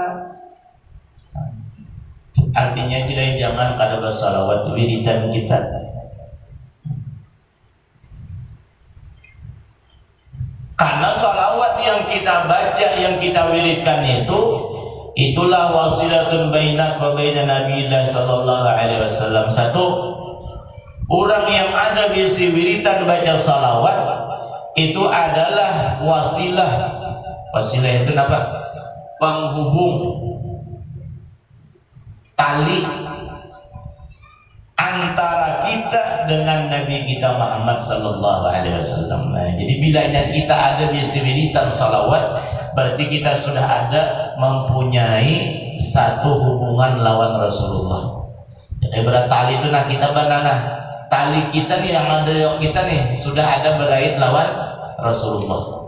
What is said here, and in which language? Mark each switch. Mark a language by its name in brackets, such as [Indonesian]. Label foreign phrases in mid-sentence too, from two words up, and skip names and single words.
[Banjar] Artinya jadi jangan kada bersalawat wiridan kita. Karena salawat yang kita baca, yang kita wiridkan itulah [Arabic] وسيلة بينك وبين نبي الله صلى الله عليه وسلم. [Banjar] Satu, orang yang ada bisi wiridan baca salawat itu adalah wasilah. Wasilah itu apa? Penghubung, tali antara kita dengan Nabi kita Muhammad [Arabic] صلى الله عليه وسلم. [Banjar] Nah, jadi bilanya kita ada bisi wiridan salawat, berarti kita sudah ada mempunyai satu hubungan lawan Rasulullah. Ibarat tali itu nah kita banana. Tali kita nih yang ada kita nih sudah ada berait lawan Rasulullah.